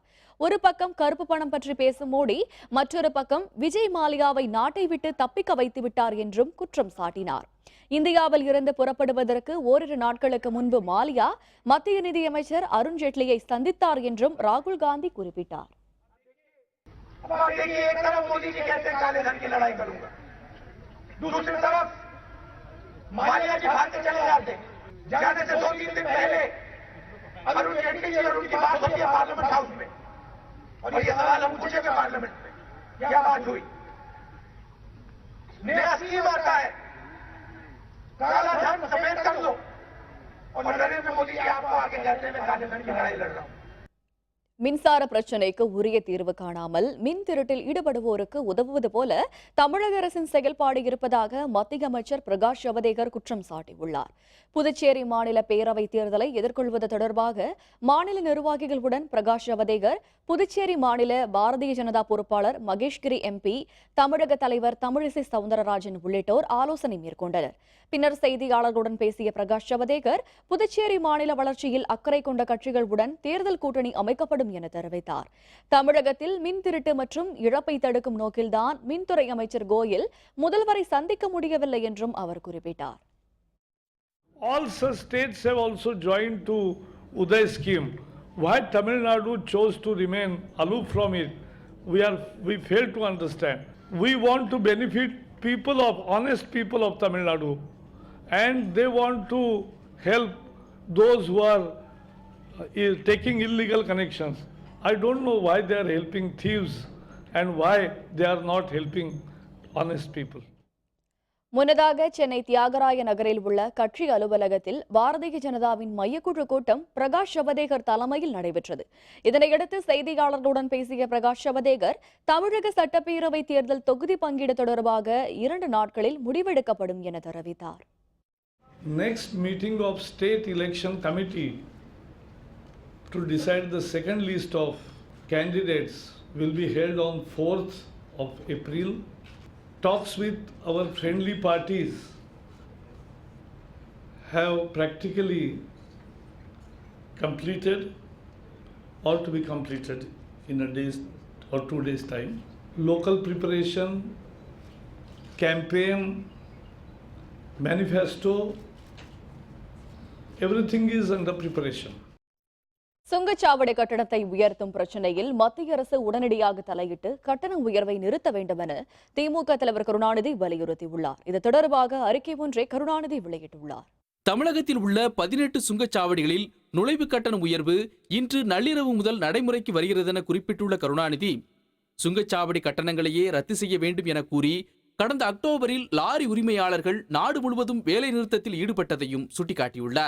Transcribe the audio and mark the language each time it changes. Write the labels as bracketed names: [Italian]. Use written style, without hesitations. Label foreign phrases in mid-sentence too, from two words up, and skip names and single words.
[Tamil] ஒரு பக்கம் கருப்பு பணம் பற்றி பேசும் மோடி, மற்றொரு பக்கம் விஜய் மாலியாவை நாட்டை விட்டு தப்பிக்க வைத்து விட்டார் என்றும் குற்றம் சாட்டினார். இந்தியாவில் இருந்து புறப்படுவதற்கு ஓரிரு நாட்களுக்கு முன்பு மாலியா மத்திய நிதியமைச்சர் அருண் ஜேட்லியை சந்தித்தார் என்றும் ராகுல் காந்தி குறிப்பிட்டார். [Hindi] मालिया जी भारत चले जाते, जाने से 2-3 दिन पहले अरुण जेटली जी और उनकी बात हुई है [English] parliament house [Hindi] में, और ये सवाल हम पूछे थे पार्लियामेंट में, क्या बात हुई? नया स्कीम आता है, काला धन सफेद कर दो, और नरेंद्र मोदी जी आपको आगे जाने में काले धन की लड़ाई लड़ रहा हूं. [Tamil] மின்சார பிரச்சினைக்கு உரிய தீர்வு காணாமல் மின் திருட்டில் ஈடுபடுவோருக்கு உதவுவது போல தமிழக அரசின் செயல்பாடு இருப்பதாக மத்திய அமைச்சர் பிரகாஷ் ஜவடேகர் குற்றம் சாட்டியுள்ளார். புதுச்சேரி மாநில பேரவை தேர்தலை எதிர்கொள்வது தொடர்பாக மாநில நிர்வாகிகளுடன் பிரகாஷ் ஜவடேகர் புதுச்சேரி மாநில பாரதிய ஜனதா பொறுப்பாளர் மகேஷ்கிரி எம்பி, தமிழக தலைவர் தமிழிசை சவுந்தரராஜன் உள்ளிட்டோர் ஆலோசனை மேற்கொண்டனர். பின்னர் செய்தியாளர்களுடன் பேசிய பிரகாஷ் ஜவடேகர், புதுச்சேரி மாநில வளர்ச்சியில் அக்கறை கொண்ட கட்சிகளுடன் தேர்தல் கூட்டணி அமைக்கப்படும் நடைபெறும் என தெரிவித்தார். தமிழகத்தில் மின் திருட்டு மற்றும் இழப்பை தடுக்கும் நோக்கில்தான் மின்துறை அமைச்சர் கோயல் முதல்வரை சந்திக்க முடியவில்லை என்றும் அவர் குறிப்பிட்டார். [English] All such states have also joined to Uday scheme. Why Tamil Nadu chose to remain aloof from it, we fail to understand. We want to benefit honest people of Tamil Nadu, and they want to help those who are taking illegal connections. I don't know why they are helping thieves and why they are not helping honest people. [Tamil] முன்னதாக சென்னை தியாகராய நகரில் உள்ள கட்சி அலுவலகத்தில் பாரதிய ஜனதாவின் மையக்குழு கூட்டம் பிரகாஷ் ஜவடேகர் தலைமையில் நடைபெற்றது. இதனையடுத்து செய்தியாளர்களுடன் பேசிய பிரகாஷ் ஜவடேகர் தமிழக சட்டப்பேரவை தேர்தல் தொகுதி பங்கீடு தொடர்பாக 2 நாட்களில் முடிவெடுக்கப்படும் என தெரிவித்தார். [English] Next meeting of state election committee to decide the second list of candidates will be held on 4th of April. Talks with our friendly parties have practically completed or to be completed in a day or 2 days time. Local preparation, campaign, manifesto, everything is under preparation. [Tamil] சுங்கச்சாவடி கட்டணத்தை உயர்த்தும் பிரச்சினையில் மத்திய அரசு உடனடியாக தலையிட்டு கட்டண உயர்வை நிறுத்த வேண்டும் என திமுக தலைவர் கருணாநிதி வலியுறுத்தியுள்ளார். இது தொடர்பாக அறிக்கை ஒன்றை கருணாநிதி வெளியிட்டுள்ளார். தமிழகத்தில் உள்ள 18 சுங்கச்சாவடிகளில் நுழைவு கட்டண உயர்வு இன்று நள்ளிரவு முதல் நடைமுறைக்கு வருகிறது என குறிப்பிட்டுள்ள கருணாநிதி, சுங்கச்சாவடி கட்டணங்களையே ரத்து செய்ய வேண்டும் என கூறி கடந்த அக்டோபரில் லாரி உரிமையாளர்கள் நாடு முழுவதும் வேலை நிறுத்தத்தில் ஈடுபட்டதையும் சுட்டிக்காட்டியுள்ளார்.